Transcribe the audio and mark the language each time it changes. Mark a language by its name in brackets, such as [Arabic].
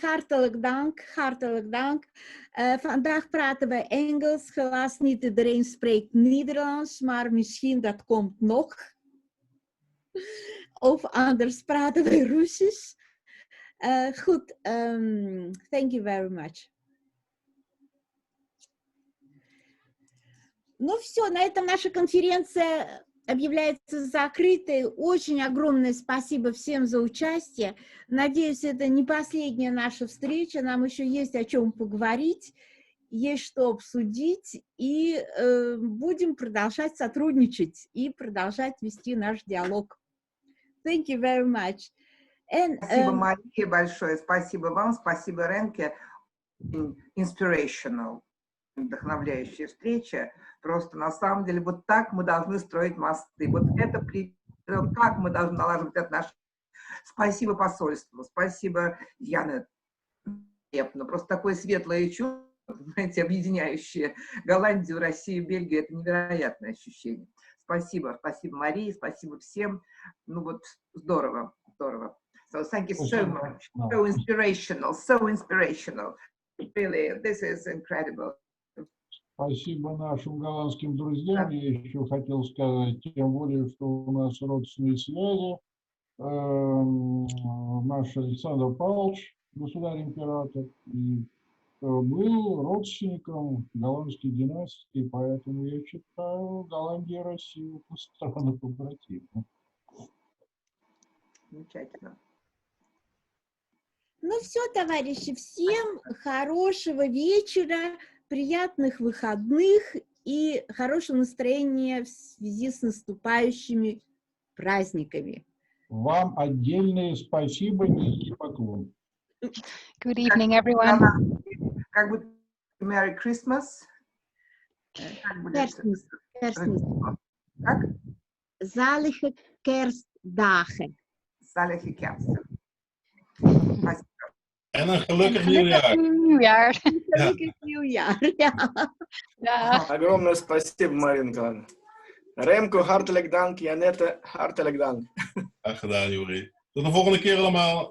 [Dutch] Hartelijk dank, hartelijk dank. Vandaag praten wij Engels. Helaas niet iedereen spreekt Nederlands, maar misschien dat komt nog. Of anders praten wij Russisch. [English] Goed, thank you very much. [Russian] Ну все, на этом наша конференция объявляется закрытой. Очень огромное спасибо всем за участие. Надеюсь, это не последняя наша встреча. Нам еще есть о чем поговорить, есть что обсудить. И будем продолжать сотрудничать и продолжать вести наш диалог. [English] Thank you very much. [Russian] Спасибо, Мария, большое. Спасибо вам, спасибо, Ренке. [English] Inspirational. [Russian] Вдохновляющая встреча. Просто на самом деле вот так мы должны строить мосты. Вот это как мы должны налаживать отношения. Спасибо посольству, спасибо, Яна. Просто такое светлое чувство, знаете, объединяющее Голландию, Россию, Бельгию. Это невероятное ощущение. Спасибо, спасибо, Марии, спасибо всем. Ну вот здорово, здорово. [English] So thank you so much. So inspirational, so inspirational. Really, this is incredible. [Russian] Спасибо нашим голландским друзьям. Я еще хотел сказать, тем более, что у нас родственные связи. Наш Александр Павлович, государь-император, и был родственником голландской династии, поэтому я считаю Голландия и Россия страны побратимы. Замечательно. Ну все, товарищи, всем хорошего вечера, приятных выходных и хорошего настроения в связи с наступающими праздниками. Вам отдельное спасибо, низкий поклон. [English] Good evening, everyone. [Russian] Как будет [English] Merry Christmas? [Russian] Как будет? [Dutch] Kerstmis. [Russian] Как? [Dutch] Zalige kerstdagen. Zalige kerst. [Russian] Спасибо. [Dutch] En een gelukkig nieuwjaar. Nieuwjaar. Gelukkig nieuwjaar. Ja. Ja. [Russian] Огромное спасибо, Марина Николаевна. [Dutch] Remco, hartelijk dank. Janette, hartelijk dank. Graag gedaan, Juri. Tot de volgende keer allemaal.